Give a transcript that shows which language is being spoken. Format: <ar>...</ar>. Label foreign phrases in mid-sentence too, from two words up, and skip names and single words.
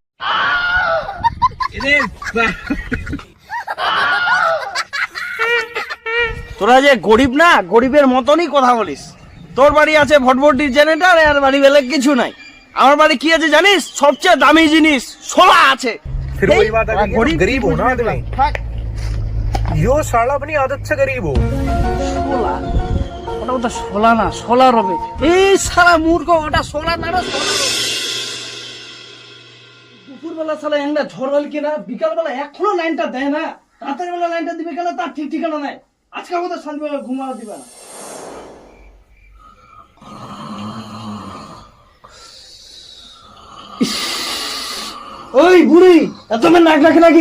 <bn>তোরা যে গরিব না, গরিবের মতনই কথা বলিস। তোর বাড়ি আছে ভটভটির জেনারেটর, আর বাড়ি বেলে কিছু নাই। আমার বাড়ি কি আছে জানিস? সবচেয়ে দামি জিনিস সোলা আছে।</bn> <hi>फिर वही बात आ गई कि गरीब हो ना आदमी। यो साला अपनी आदत से गरीब हो।</hi> <bn>সোলা? ওটা তো সোলা না, সোলার হবে। এই সারা মূর্খ, ওটা সোলা না, দুপুরবেলা সালা একটা ঝড় হল কিনা, বিকালবেলা এখনো লাইনটা দেয় না। রাতের বেলা লাইনটা দিবে কেন তার ঠিক ঠিকানা নাই। আজকে আমাদের শান্তিবেলা ঘুমানো দিবে না। ওই বুড়ি, এত মেয়ে নাক রাখে নাকি?</bn>